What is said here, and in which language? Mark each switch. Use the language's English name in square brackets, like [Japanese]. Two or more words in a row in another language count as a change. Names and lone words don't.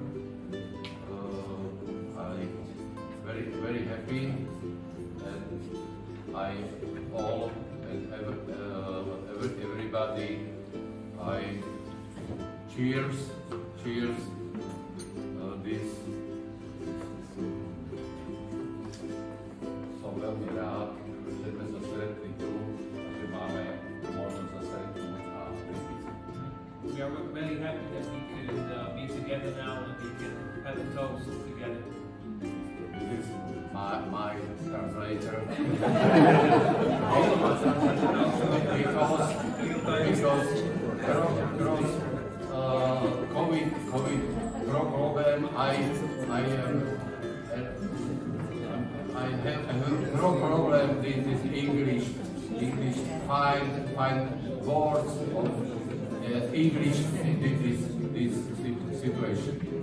[English] I'm very happy, and I all and everybody, I cheers this. [Slovak] Som veľmi rád, že sme sa stretli tu a že máme možnosť sa stretnúť a diskutovať. [English] We are very happy that we can be together now and we can have a toast together. This is my translator. because COVID problem, I have no problem with this English find words of English in this situation.